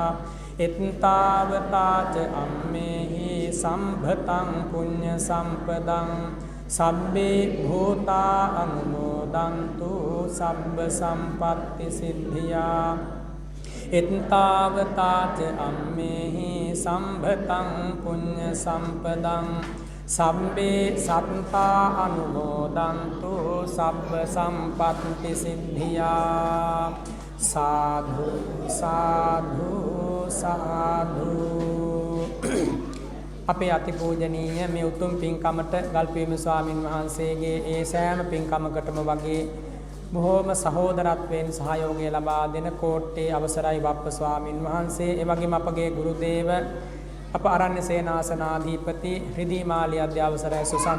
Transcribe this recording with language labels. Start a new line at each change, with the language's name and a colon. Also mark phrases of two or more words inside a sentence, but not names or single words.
Pali: එත්තාවතාච අම්මේහි සම්භතං පුඤ්ඤ සම්පදං සබ්බේ භූතා අනුමෝදන්තු සබ්බ සම්පත්ති සිද්ධියා. එත්තාවතාච අම්මේහි සම්භතං පුඤ්ඤ සම්පදං සබ්බේ සත්තා අනුමෝදන්තු සබ්බ සම්පත්ති සිද්ධියා. සාධු සාධු සාධු.
Sinhala: අපේ අතිපූජනීය මේ උතුම් පින්කමට ගල්පියුම ස්වාමින් වහන්සේගේ ඒ සෑම පින්කමකටම වගේ බොහෝම සහෝදරත්වයෙන් සහයෝගය ලබා දෙන කෝට්ටේ අවසරයි වප්ප ස්වාමින් වහන්සේ, ඒ වගේම අපගේ ගුරුදේව අප ආරණ්‍ය සේනාසනාධිපති රිදී මාලිය අධ්‍යවසරයි සුසන්ත